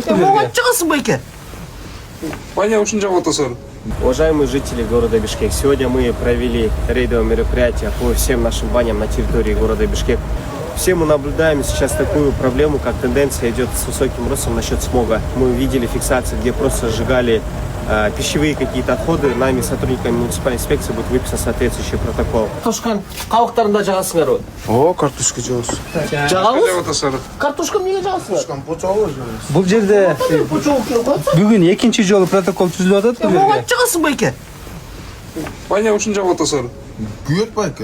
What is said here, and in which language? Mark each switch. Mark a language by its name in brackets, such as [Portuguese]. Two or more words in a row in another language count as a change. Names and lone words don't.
[Kyrgyz] Чыгасың байке. Ваня ушун жагып атасың. [Russian] Уважаемые жители города Бишкек, сегодня мы провели рейдовое мероприятие по всем нашим баням на территории города Бишкек. Все мы наблюдаем сейчас такую проблему, как тенденция идет с высоким ростом насчет смога. Мы видели фиксации, где просто сжигали пищевые какие-то отходы. Нами, сотрудниками муниципальной инспекции, будет выписан соответствующий протокол. [Kyrgyz] Картошканы кабактарында жагасыңар. О, картошка жабасыз. Жагабыз? Жагып атасың. Картошка эмнеге жагасыңар? Картошканы почогуп жабасыз. Бул жерде Почок келип атат. бүгүн экинчи жолу протокол түзүлүп атат бул Ого, жерге. чыгасың байке. Ваня ушун жагып атасың. Күйөт байке.